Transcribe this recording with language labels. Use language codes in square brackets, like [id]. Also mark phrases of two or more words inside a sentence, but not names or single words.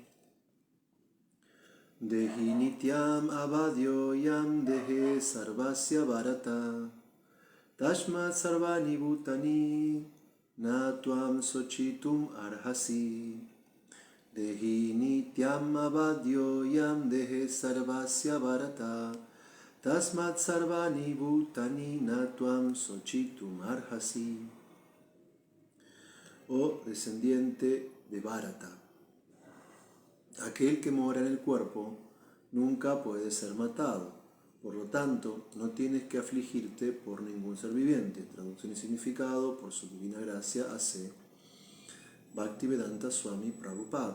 [sa] Dehi Nityam Avadyoyam Dehe Sarvasya Bharata Tashmat Sarvani Bhutani Natvam Sochitum Arhasi. Dehi Nityam Avadyoyam Dehe Sarvasya Bharata Tasmat Sarvani Bhutani Natvam Sochitum Arhasi. [es] Oh descendiente de Bharata, aquel que mora en el cuerpo nunca puede ser matado, por lo tanto no tienes que afligirte por ningún ser viviente. Traducción y significado por su divina gracia A.C. Bhaktivedanta Swami Prabhupada.